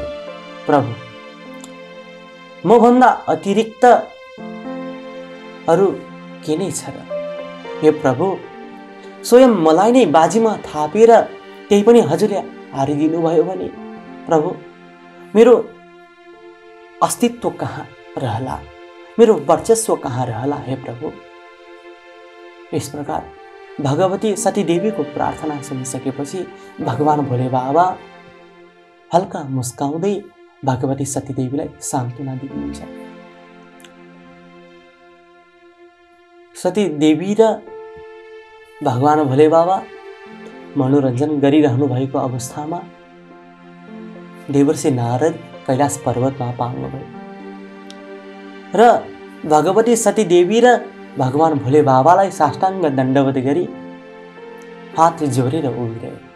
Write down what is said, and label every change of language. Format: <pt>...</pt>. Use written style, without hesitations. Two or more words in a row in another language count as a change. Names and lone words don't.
<ne>प्रभु, म भन्दा अतिरिक्त अरू के नै छ र? हे प्रभु, स्वयं मलाई नै बाजीमा थापेर त्यही पनि हजुरले हारिदिनु भयो भने प्रभु, मेरो अस्तित्व कहाँ रहला, मेरो वर्चस्व कहाँ रहला? हे प्रभु।</ne> <hi>इस प्रकार</hi> <ne>भगवती सतीदेवीको प्रार्थना सुनिसकेपछि भगवान भोले बाबा हल्का मुस्काउँदै भगवती सतीदेवीलाई सान्त्वना दिनुहुन्छ। सतीदेवी र भगवान भोले बाबा मनोरञ्जन गरिरहनु भएको अवस्थामा देवर्षि नारद कैलाश पर्वतमा पाउनुभयो र भगवती सतीदेवी र भगवान भोले बाबालाई साष्टाङ्ग दण्डवत गरी हात जोडेर उभिरहे।</ne>